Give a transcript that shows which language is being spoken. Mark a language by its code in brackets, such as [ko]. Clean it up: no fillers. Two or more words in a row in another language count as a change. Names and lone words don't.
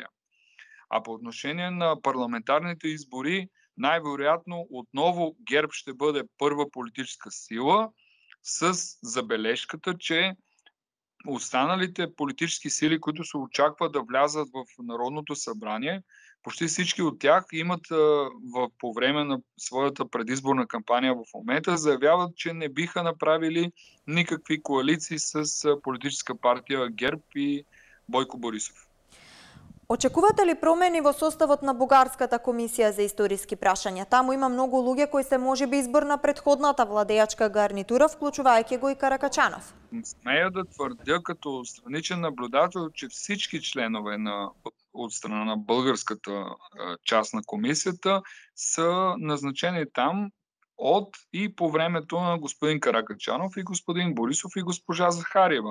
[bg] А по отношение на парламентарните избори, най-вероятно отново ГЕРБ ще бъде първа политическа сила с забележката, че останалите политически сили, които се очаква да влязат в Народното събрание, почти всички от тях имат по време на своята предизборна кампания в момента заявяват, че не биха направили никакви коалиции с политическа партия ГЕРБ и Бойко Борисов. [mk] Очекувате ли промени во составот на Бугарската комисија за историски прашања? Таму има многу луѓе кои се можеби избор на претходната владеачка гарнитура, вклучувајќи го и Каракачанов. [bg] Смея да твърдя като страничен наблюдател, че всички членове от страна на българската част на комисията са назначени там от и по времето на господин Каракачанов и господин Борисов и госпожа Захариева.